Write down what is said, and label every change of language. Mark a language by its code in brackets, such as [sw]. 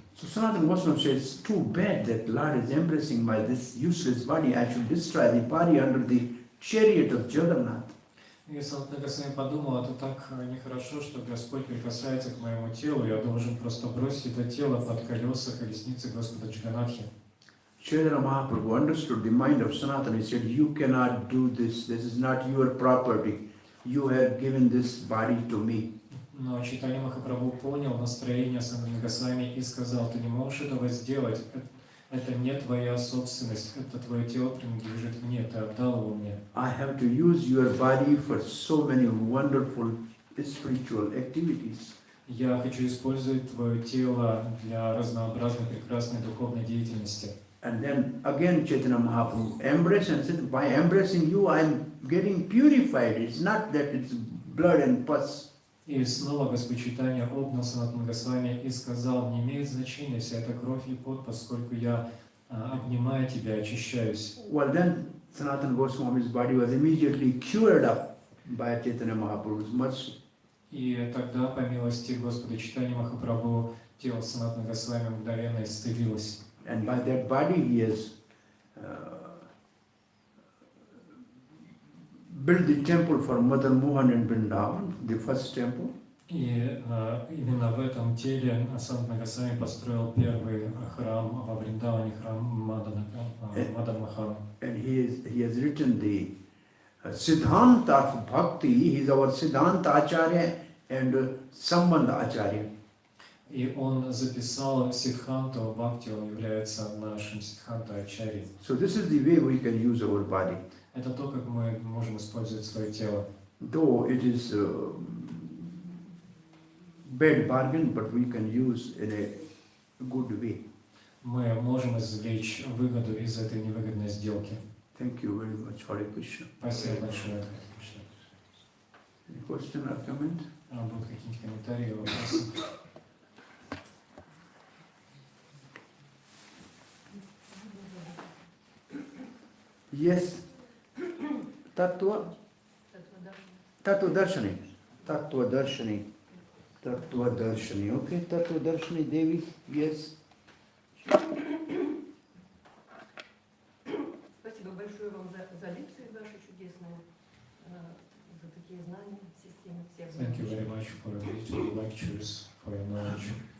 [en] so Sanatana Goswami said, it's too bad that Lord is embracing my this useless body. I should destroy the body under the chariot of Jagannath. [ru] И Санатана Госвами подумал, это так нехорошо, что Господь прикасается к моему телу, я должен просто бросить это тело под колеса колесницы Господа Джаганатхи. [en] Chaitanya Mahaprabhu understood the mind of Sanatana. He said, you cannot do this. This is not your property. You have given this body to me. [ru] Но Чайтанья Махапрабху понял настроение Санатана Госвами и сказал, ты не можешь этого сделать, это не твоя собственность, это твое тело принадлежит мне, ты отдал его мне. [en] I have to use your body for so many wonderful spiritual activities. [ru] Я хочу использовать твое тело для разнообразной прекрасной духовной деятельности. [en] And then again Chaitanya Mahaprabhu embraced and said, by embracing you I am getting purified. It's not that it's blood and pus. [ru] И снова Господь Чайтанья обнял Санатана Госвами и сказал, не имеет значения вся эта кровь и пот, поскольку я, обнимая тебя, очищаюсь. [en] Well then Sanatana Goswami's body was immediately cured up by Chaitanya Mahaprabhu's mercy. [ru] И тогда, по милости Господа Чайтаньи Махапрабху, тело Санатана Госвами мгновенно исцелилось. [en] And by that body he has built the temple for Mother Mohan in Vrindavan, the first temple. [ru] И именно в этом теле Санатана Госвами построил первый храм во Вриндаване, храм Мадан Махан. [en] And he has written the Siddhanta of Bhakti. He is our Siddhanta Acharya and Sambandha Acharya. [ru] И он записал Сиддханту Бхакти, он является нашим Сиддханта Ачарьей. [en] So this is the way we can use our body. [ru] Это то, как мы можем использовать свое тело. [en] Though it is bad bargain, but we can use in a good way. [ru] Мы можем извлечь выгоду из этой невыгодной сделки. [en] Thank you very much. Hare Krishna. [ru] Спасибо большое. [en] Any question or comment? [ru] Будут какие-нибудь комментарии, вопросы? [en] Yes. Tattva Darshani. Tattva Darshani. Tattva Darshani. Okay, Tattva Darshani Devi. Yes. [ru] Спасибо большое вам за лекции ваши чудесные, за такие знания, системы всех. [en] Thank you very much for the beautiful lectures, for your knowledge.